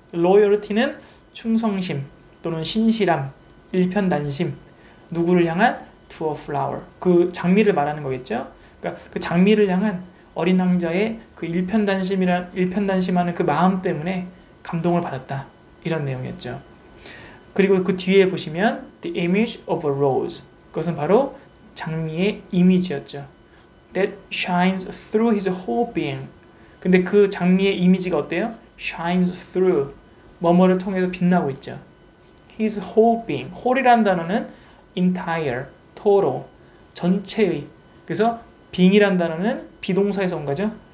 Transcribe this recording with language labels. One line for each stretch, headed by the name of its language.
Korean: loyalty는 충성심 또는 신실함, 일편단심. 누구를 향한?
English: To a flower.
Korean: 그 장미를 말하는 거겠죠? 그러니까 그 장미를 향한 어린 왕자의 그 일편단심하는 그 마음 때문에 감동을 받았다. 이런 내용이었죠. 그리고 그 뒤에 보시면
English: the image of a rose.
Korean: 그것은 바로 장미의 이미지였죠.
English: That shines through his whole being.
Korean: 근데 그 장미의 이미지가 어때요?
English: shines through.
Korean: 뭐뭐를 통해서 빛나고 있죠.
English: his whole being.
Korean: whole이라는 단어는 entire, total, 전체의. 그래서 being이라는 단어는 비동사에서 온 거죠.